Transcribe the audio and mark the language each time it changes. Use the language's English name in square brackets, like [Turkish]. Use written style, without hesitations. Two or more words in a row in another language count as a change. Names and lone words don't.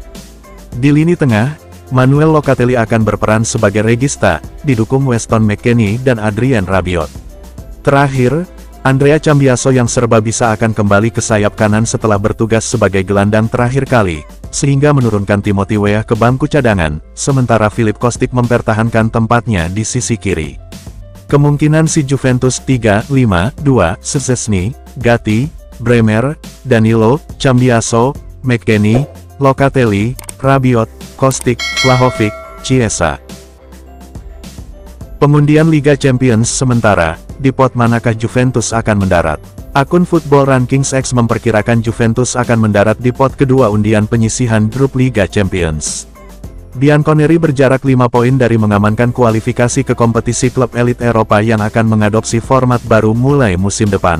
[Indonesian] Di lini tengah, Manuel Locatelli akan berperan sebagai regista, didukung Weston McKennie dan Adrien Rabiot. Terakhir, Andrea Cambiaso yang serba bisa akan kembali ke sayap kanan setelah bertugas sebagai gelandang terakhir kali, sehingga menurunkan Timothy Weah ke bangku cadangan, sementara Filip Kostic mempertahankan tempatnya di sisi kiri. Kemungkinan si Juventus 3-5-2, Szczęsny, Gatti, Bremer, Danilo, Cambiaso, McKennie, Locatelli, Rabiot, Kostic, Vlahovic, Chiesa. Pengundian Liga Champions sementara, di pot manakah Juventus akan mendarat? Akun Football Rankings X memperkirakan Juventus akan mendarat di pot kedua undian penyisihan grup Liga Champions. Bianconeri berjarak 5 poin dari mengamankan kualifikasi ke kompetisi klub elit Eropa yang akan mengadopsi format baru mulai musim depan.